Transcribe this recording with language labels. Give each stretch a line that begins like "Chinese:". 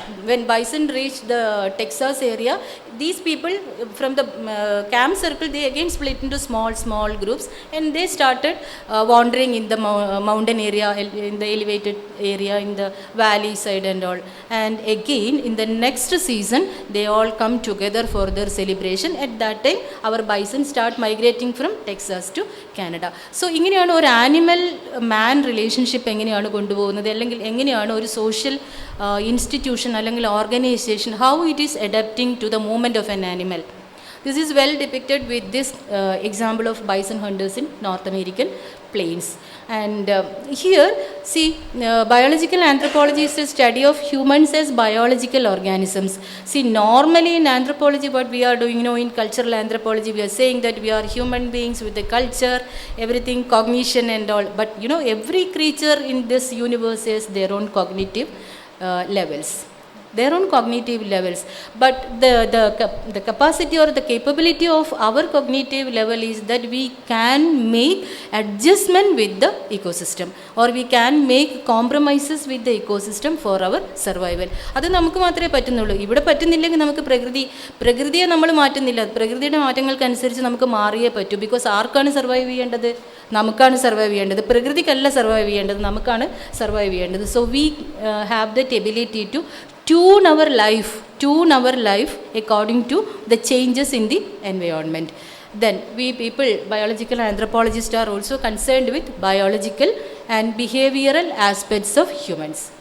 English: When bison reach the Texas area, these people from the camp circle, they again split into small groups, and they started wandering in the mountain area, in the elevated area, in the valley side and all. And again in the next season they all come together for their celebration. At that time our bison start migrating from Texas to Canada.
Malayalam: So ഇങ്ങനെയാണ് ഒരു animal മാൻ relationship എങ്ങനെയാണ് കൊണ്ടുപോകുന്നത്, അല്ലെങ്കിൽ എങ്ങനെയാണ് ഒരു social institution അല്ലെങ്കിൽ organisation, how it is adapting to the movement of N animal.
English: This is well depicted with this example of bison hunters in North American plains. And here, see, biological anthropology is a study of humans as biological organisms. See, normally in anthropology, what we are doing, in cultural anthropology, we are saying that we are human beings with a culture, everything, cognition and all. But, every creature in this universe has their own cognitive levels. Their own cognitive levels, but the capacity or the capability of our cognitive level is that we can make adjustment with the ecosystem, or we can make compromises with the ecosystem for our survival.
Malayalam: അത് നമുക്ക് മാത്രമേ പറ്റുന്നുള്ളൂ. ഇവിടെ പറ്റുന്നില്ലെങ്കിൽ നമുക്ക് പ്രകൃതിയെ നമ്മൾ മാറ്റുന്നില്ല, പ്രകൃതിയുടെ മാറ്റങ്ങൾക്കനുസരിച്ച് നമുക്ക് മാറിയേ പറ്റൂ. ബിക്കോസ് ആർക്കാണ് സർവൈവ് ചെയ്യേണ്ടത്? നമുക്കാണ് സർവൈവ് ചെയ്യേണ്ടത്, പ്രകൃതിക്കല്ല സർവൈവ് ചെയ്യേണ്ടത്, നമുക്കാണ് സർവൈവ് ചെയ്യേണ്ടത്.
English: So we have that ability to tune our life according to the changes in the environment. Then we people, biological anthropologists, are also concerned with biological and behavioral aspects of humans.